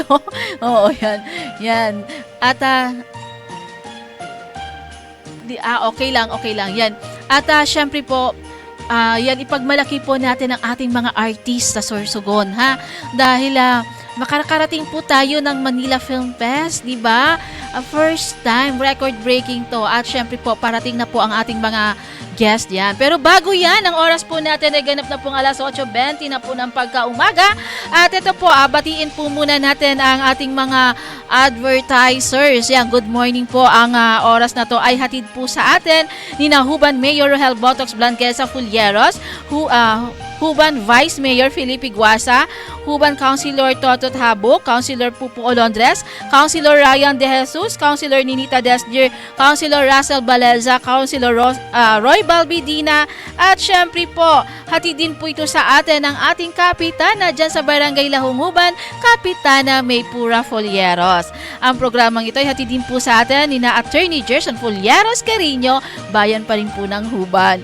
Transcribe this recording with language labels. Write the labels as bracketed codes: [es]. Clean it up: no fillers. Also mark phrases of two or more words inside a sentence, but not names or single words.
[tl] Oo, yan. Yan. At okay lang. Yan. At syempre po, yan, ipagmalaki po natin ang ating mga artist sa Sorsogon, ha? Dahil makakarating po tayo ng Manila Film Fest, di ba? [en] First time, record-breaking to. [tl] At syempre po, parating na po ang ating mga guest yan. Pero bago yan, ang oras po natin ay ganap na pong alas 8:20 na po ng pagkaumaga. At ito po, batiin po muna natin ang ating mga advertisers. Yan, [en] good morning [tl] po. Ang oras na to ay hatid po sa atin ni Huban Mayor Rohel Botox Blanquesa Fulleros, Huban Vice Mayor Felipe Guasa, Huban Councilor Totot Habok, Councilor Pupu Olondres, Councilor Ryan De Jesus, Councilor Ninita Desdier, Councilor Russell Baleza, Councilor Roy Balbidina, at syempre po, hatid din po ito sa atin ng ating kapitana dyan sa Barangay Lahunguban, Kapitana Maypura Fulleros. Ang programang ito ay hatid din po sa atin ni Attorney Gerson Fulleros Carino, bayan pa rin po ng Huban.